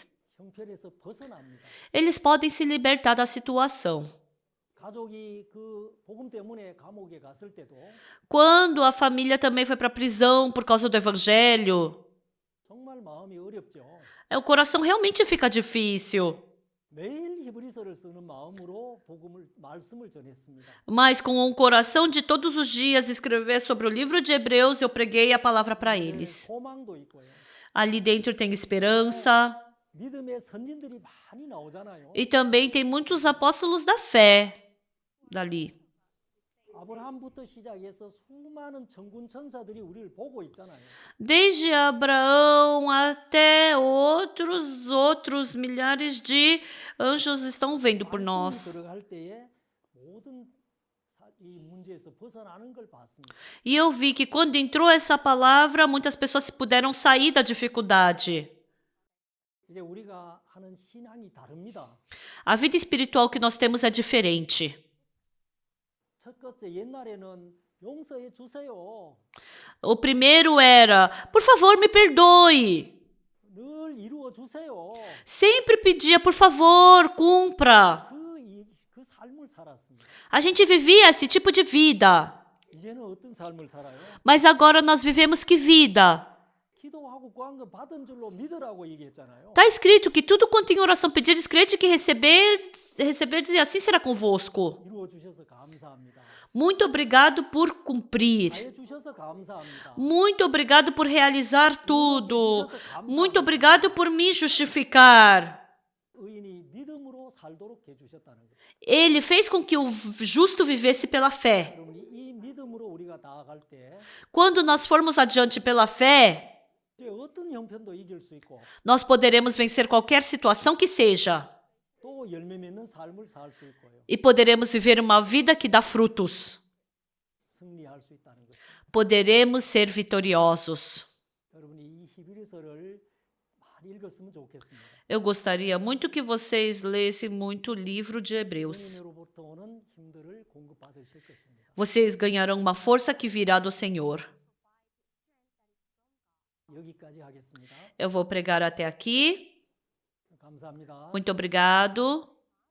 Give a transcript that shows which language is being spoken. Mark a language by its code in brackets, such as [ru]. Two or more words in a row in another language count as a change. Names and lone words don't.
[ko] 형편에서 벗어납니다. [pt] eles podem se libertar da situação. [ko] 가족이 그 복음 때문에 감옥에 갔을 때도 [pt] Quando a família também foi para a prisão por causa do evangelho, [ko] 정말 마음이 어렵죠. [pt] o coração realmente fica difícil. [ko] 매일 히브리서를 쓰는 마음으로 말씀을 전했습니다. [pt] Mas com o coração de todos os dias escrever sobre o livro de Hebreus, eu preguei a palavra para eles. [ko] 소망도 있고요. [pt] Ali dentro tem esperança [ko] 믿음의 선진들이 많이 나오잖아요. [pt] e também tem muitos apóstolos da fé dali. [ko] 아브라함부터 시작해서 수많은 천군 천사들이 우리를 보고 있잖아요. [pt] Desde Abraão até outros milhares de anjos estão vendo por [ko] 말씀이 [pt] nós. [ko] 들어갈 때에 모든 이 문제에서 벗어나는 걸 봤습니다. [pt] E eu vi que quando entrou essa palavra, muitas pessoas puderam sair da dificuldade. [ko] 이제 우리가 하는 신앙이 다릅니다. [pt] A vida espiritual que nós temos é diferente. [ko] 첫 번째 옛날에는 용서해 주세요. [pt] O primeiro era, por favor, me perdoe. [ko] 늘 이루어 주세요. [pt] Sempre pedia, por favor, cumpra. [ko] 그 삶을 살았습니다. [pt] A gente vivia esse tipo de vida. [ko] 이제는 어떤 삶을 살아요? [pt] Mas agora nós vivemos que vida? [ko] 기도하고 구한 거 받은 줄로 믿으라고 얘기했잖아요. [pt] Está escrito que tudo quanto em oração pedires, crede que receberdes e assim será convosco. [ko] 이루어 주셔서 감사합니다. [pt] Muito obrigado por cumprir. [ko] 해 주셔서 감사합니다. [pt] Muito obrigado por realizar tudo. Muito obrigado por me justificar. [ko] 의인이 믿음으로 살도록 해 주셨다는 거예요. [pt] Ele fez com que o justo vivesse pela fé. [ko] 여러분이 이 믿음으로 우리가 나아갈 때 [pt] Quando nós formos adiante pela fé, [ko] 이제 어떤 형편도 이길 수 있고 [pt] nós poderemos vencer qualquer situação que seja. [ko] 또 열매 맺는 삶을 살 수 있고요. [pt] E poderemos viver uma vida que dá frutos. [ko] 승리할 수 있다는 거죠. [pt] Poderemos ser vitoriosos. [ko] 여러분이 이 히브리서를 많이 읽었으면 좋겠습니다. [pt] Eu gostaria muito que vocês lessem muito o livro de Hebreus. [ko] 주님으로부터 오는 힘들을 공급받으실 것입니다. [pt] Vocês ganharão uma força que virá do Senhor. [ko] 여기까지 하겠습니다. [pt] Eu vou pregar até aqui. [ko] 감사합니다. [pt] Muito obrigado.